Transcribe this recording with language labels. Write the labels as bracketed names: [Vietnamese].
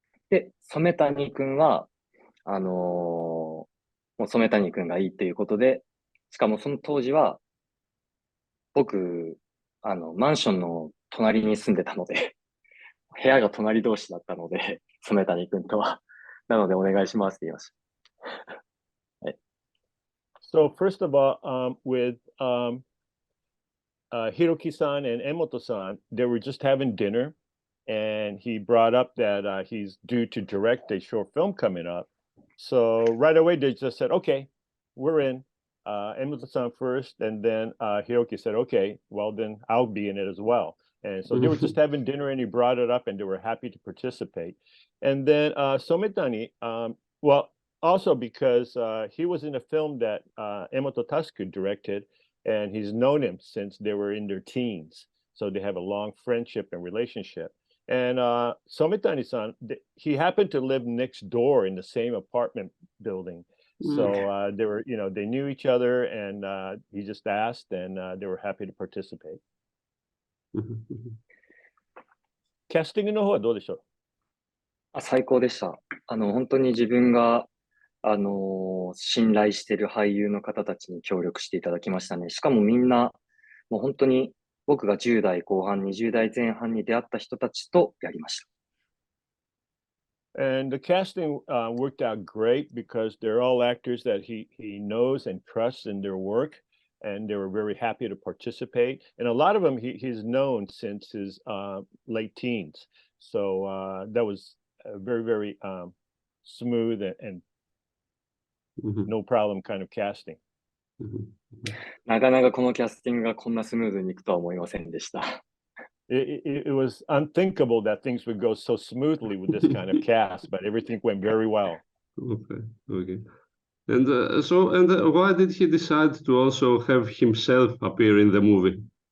[Japanese] で、染谷君は、もう染谷君がいいっていうことで、しかもその当時は、僕、マンションの隣に住んでたので、部屋が隣同士だったので、染谷君とは。なので、お願いしますって言いました。はい、 [English] So first of all, with Hiroki-san and Emoto-san, they were just having dinner. And he brought up that he's due to direct a short film coming up. So right away, they just said, okay, we're in. Emoto-san first, and then Hiroki said, okay, well, then I'll be in it as well. And so they were just having dinner, and he brought it up, and they were happy to participate. And then Sometani, well, also because he was in a film that Emoto Tasuku directed, and he's known him since they were in their teens. So they have a long friendship and relationship. And Sometani-san, he happened to live next door in the same apartment building. So they were, they knew each other, and he just asked, and they were happy to participate. [Japanese] キャスティングの方はどうでしょう？最高でした。本当に自分が、信頼している俳優の方たちに協力していただきましたね。しかもみんな、もう本当に僕が10代後半、20代前半に出会った人たちとやりました。 [English] And the casting worked out great because they're all actors that he knows and trusts in their work, and they were very happy to participate. And a lot of them he's known since his late teens. So that was a very, very smooth and no problem kind of casting. [Japanese] なかなかこのキャスティングがこんなスムーズにいくとは思いませんでした。 [English] It was unthinkable that things would go so smoothly with this kind of cast, but everything went very well. Okay. And why did he decide to also have himself appear in the movie?